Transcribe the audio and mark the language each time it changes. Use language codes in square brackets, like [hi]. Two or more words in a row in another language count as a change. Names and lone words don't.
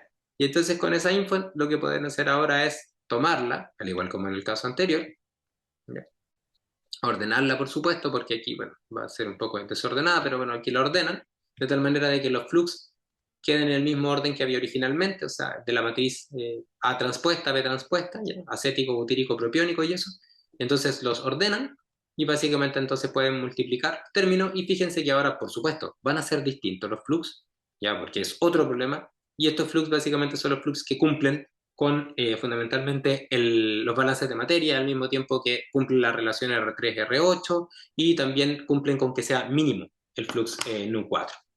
[es] Y entonces con esa info lo que pueden hacer ahora es tomarla, al igual como en el caso anterior, ¿ya? Ordenarla por supuesto, porque aquí, bueno, va a ser un poco desordenada, pero bueno, aquí la ordenan, de tal manera de que los flux queden en el mismo orden que había originalmente, o sea, de la matriz A transpuesta, B transpuesta, ¿ya? Acético, butírico, propiónico y eso. Entonces los ordenan y básicamente entonces pueden multiplicar términos y fíjense que ahora, por supuesto, van a ser distintos los flux, ya porque es otro problema, y estos flux básicamente son los flux que cumplen con fundamentalmente los balances de materia, al mismo tiempo que cumplen la relación R3-R8 y también cumplen con que sea mínimo el flux Nu4.